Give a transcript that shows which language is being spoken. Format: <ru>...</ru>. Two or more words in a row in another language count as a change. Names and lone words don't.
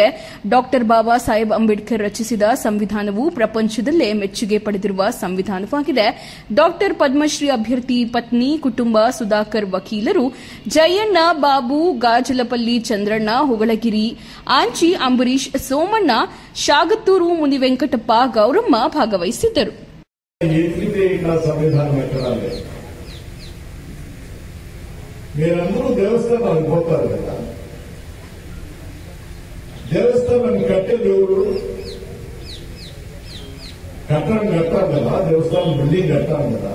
<kn>ಡಾ ಬಾಬಾ ಸಾಹೇಬ್ ಅಂಬೇಡ್ಕರ್ ರಚಿಸಿದ ಸಂವಿಧಾನವು ಪ್ರಪಂಚದಲ್ಲೇ ಮೆಚ್ಚುಗೆ ಪಡೆದಿರುವ ಸಂವಿಧಾನವಾಗಿದೆ. ಡಾ ಪದ್ಮಶ್ರೀ ಅಭ್ಯರ್ಥಿ ಪತ್ನಿ, ಕುಟುಂಬ, ಸುಧಾಕರ್ ವಕೀಲರು, ಜಯಣ್ಣ, ಬಾಬು, ಗಾಜಲಪಲ್ಲಿ ಚಂದ್ರಣ್ಣ, ಹೊಗಳಗಿರಿ, ಆಂಚಿ, ಅಂಬರೀಶ್, ಸೋಮಣ್ಣ, ಶಾಗತ್ತೂರು, ಮುನಿವೆಂಕಟಪ್ಪ, ಗೌರಮ್ಮ ಭಾಗವಹಿಸಿದ್ದರು.</kn> <te>మీరందరూ దేవస్థానాలకు పోతారు కదా. దేవస్థానాన్ని కట్టే దేవుడు కట్టడం కట్టాలి కదా, దేవస్థానం బిల్డింగ్ కట్టాలి కదా.</te>